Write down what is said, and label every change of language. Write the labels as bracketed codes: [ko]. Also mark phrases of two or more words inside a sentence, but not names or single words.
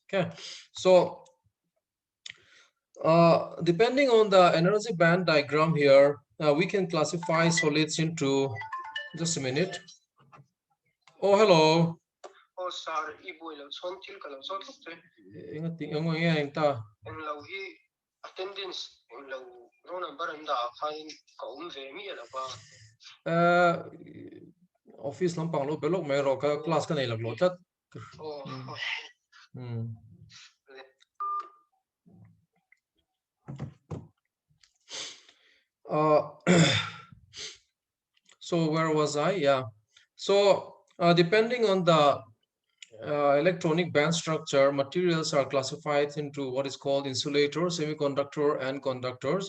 [en] Okay, so depending on the energy band diagram here, we can classify solids into, just a minute. Oh, hello. Oh, sorry. Ingat yang ta. Attendance office [lus] lampang lo belok mai ro ka class ka nei lak lo chat. [en] So where was I? Yeah. So depending on the electronic band structure, materials are classified into what is called insulators, semiconductor, and conductors.